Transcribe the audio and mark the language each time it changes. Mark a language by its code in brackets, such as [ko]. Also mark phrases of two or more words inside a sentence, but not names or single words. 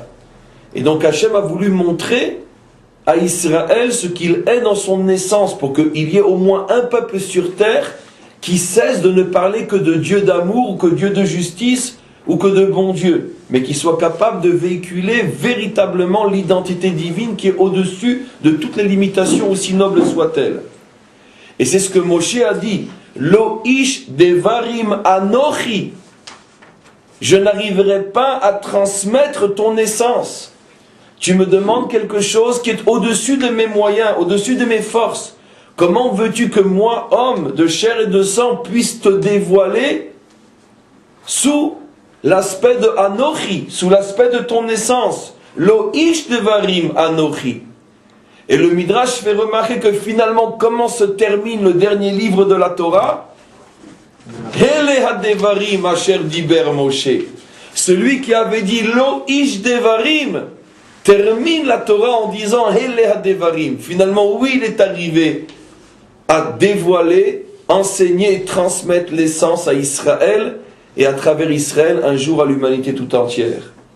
[fr] Et donc Hachem a voulu montrer à Israël ce qu'il est dans son essence, pour qu'il y ait au moins un peuple sur terre qui cesse de ne parler que de Dieu d'amour, ou que Dieu de justice, ou que de bon Dieu, mais qui soit capable de véhiculer véritablement l'identité divine qui est au-dessus de toutes les limitations, aussi nobles soient-elles. Et c'est ce que Moshe a dit, [he] לא איש דברים אנכי. [fr] Je n'arriverai pas à transmettre ton essence. Tu me demandes quelque chose qui est au-dessus de mes moyens, au-dessus de mes forces. Comment veux-tu que moi, homme de chair et de sang, puisse te dévoiler sous l'aspect de Anochi, sous l'aspect de ton essence? [he] לא איש דברים אנכי. [fr] Et le Midrash fait remarquer que finalement, comment se termine le dernier livre de la Torah? [he] אלה הדברים אשר דבר משה. [fr] Celui qui avait dit [he] לא איש דברים [fr] termine la Torah en disant [he] אלה הדברים. [fr] Finalement, oui, il est arrivé à dévoiler, enseigner, transmettre l'essence à Israël et à travers Israël un jour à l'humanité tout entière.